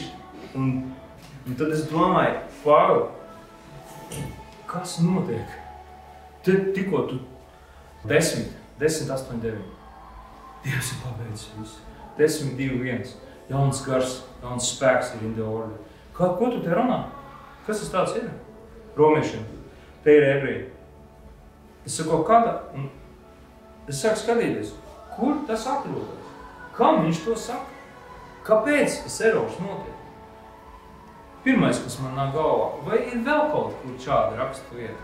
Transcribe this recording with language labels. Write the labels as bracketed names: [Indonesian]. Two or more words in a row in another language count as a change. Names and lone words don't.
[Latvian] Un tad es domāju, Pāvil, kas notiek? Tikko tu 10, 8, 9. Dievs ir pabeidzis visu. 10, 2, 1. Jauns gars, jauns spēks ir [English] in the order. [Latvian] Ko tu te runā? Kas tas tāds ir? Romiešiem. Te ir ebreji. Es saku, kādā? Un es sāku skatīties, kur tas atrodas? Kam viņš to saka? Kāpēc tas erors notiek? Pirmais, kas man nāk galvā, vai ir vēl kaut kur šāda rakstu vieta?